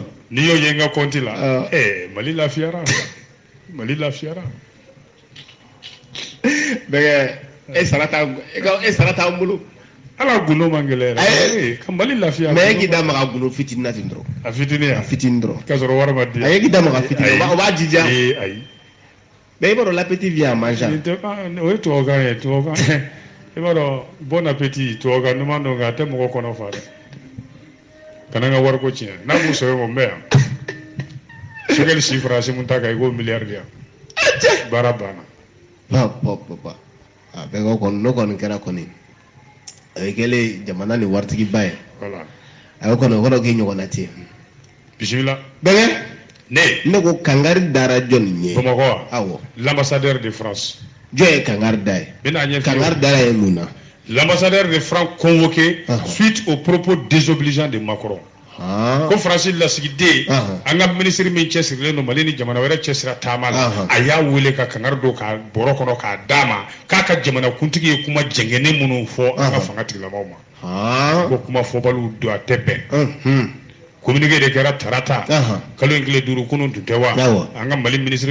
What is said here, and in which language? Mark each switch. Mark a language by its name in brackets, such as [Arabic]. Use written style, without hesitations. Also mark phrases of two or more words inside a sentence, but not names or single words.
[Bambara] N'i y'o ye n ka compte la Mali lafiyara bɛnkɛ e sara t'an bolo ala gundo man gɛlɛn yɛrɛ ka Mali lafiya mais e k'i da maga gundo fitinin na ten dɔrɔn a fitinin dɔrɔn k'a sɔrɔ wari ma di a ye k'i da maga fitinin o b'a jija ayi mais i b'a dɔn [French] l'appétit vient en mangeant [Bambara] o ye tubabukan ye i b'a dɔn [French] bon appétit [Bambara] tubabukan ɲuman don nka a tɛ mɔgɔ kɔnɔ fa dɛ kana n ka wari ko tiɲɛ n'a m'u sɛbɛn o n bɛ yan Sogɛli si fara Asimu ta kan i ko miliyari di yan baara banna bɛnkɛ kɔni n'o kɔni kɛra kɔni a bɛ kɛlen jamana ni waritigiba ye a y'o kɔni o kɔrɔ k'i ɲɔgɔnna tɛ bisimila bɛnkɛ ne ko kangari dara jɔnni ye Bamakɔ wa awɔ [French] l'ambassadeur de France [Bambara] jɔn ye kangari da ye kangari dara ye mun na [French] l'ambassadeur de France convoqué suite aux propos désobligeants de Macron. [Bambara] Ko France lasigiden an ka ministre min cɛsirilen don Mali ni jamana wɛrɛ cɛsira taama la a y'a wele ka kangari don ka bɔrɔ kɔnɔ k'a d'a ma k'a ka jamana kuntigi ye kuma jɛngɛnen minnu fɔ an ka fanga tigilamɔgɔw ma ko kuma fɔbaliw don a tɛ bɛn communiqué de kɛra tarata kalo in tile 5 kunun tun tɛ wa an ka Mali ministre